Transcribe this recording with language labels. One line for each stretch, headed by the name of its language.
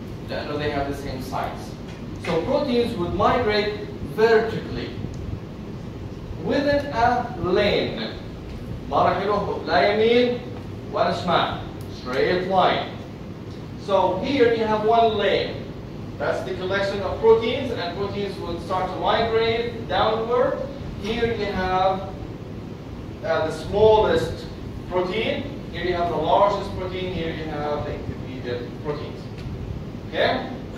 Arabic: لأنه
English: they have the same size. So proteins would migrate vertically within a lane.
Arabic: ما راح يروحوا لا يمين ولا شمال.
English: Straight line. So here you have one lane. That's the collection of proteins, and proteins will start to migrate downward here you have the smallest protein, here you have the largest protein, here you have the intermediate proteins. Okay?